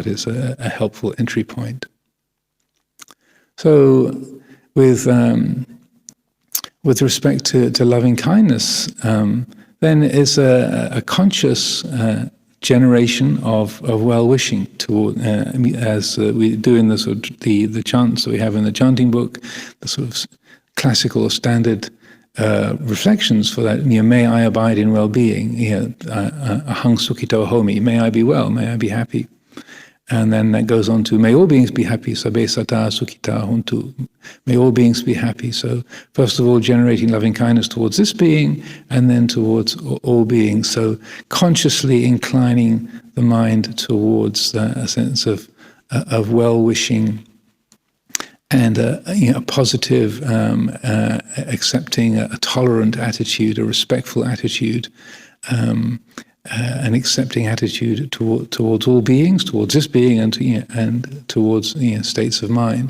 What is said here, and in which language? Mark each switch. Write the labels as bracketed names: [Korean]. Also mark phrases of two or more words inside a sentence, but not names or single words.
[English] It's a helpful entry point. So with respect to loving kindness, then is a conscious generation of well-wishing toward, as we do in the sort of the chants that we have in the chanting book, the sort of classical or standard reflections for that. May I abide in well-being. [Pali] Ahang sukhito homi. [English] May I be well. May I be happy. And then that goes on to, may all beings be happy, [Pali] sabbe sata sukhita hontu. [English] May all beings be happy. So first of all, generating loving kindness towards this being, and then towards all beings. So consciously inclining the mind towards a sense of well-wishing and a positive, accepting, a tolerant attitude, a respectful attitude, an accepting attitude towards all beings, towards this being, and towards states of mind.